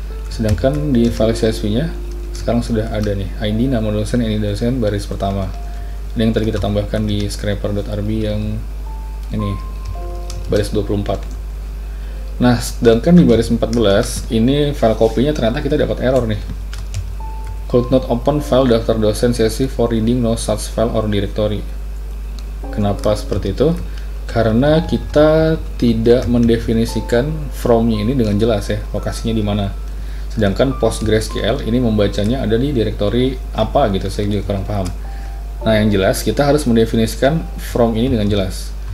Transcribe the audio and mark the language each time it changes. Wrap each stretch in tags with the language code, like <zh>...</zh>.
<id>Sedangkan di file CSV-nya sekarang sudah ada nih ID, nama dosen, ini dosen, baris pertama. Ini yang tadi kita tambahkan di scraper.rb yang ini baris 24. Nah, sedangkan di baris 14 ini file kopinya ternyata kita dapat error nih.</id> <en>Could not open file daftar dosen CSV for reading no such file or directory.</en> <id>Kenapa seperti itu? Karena kita tidak mendefinisikan from-nya ini dengan jelas ya, lokasinya di mana. Sedangkan PostgreSQL ini membacanya ada di direktori apa gitu, saya juga kurang paham. Nah, yang jelas kita harus mendefinisikan from ini dengan jelas.</id>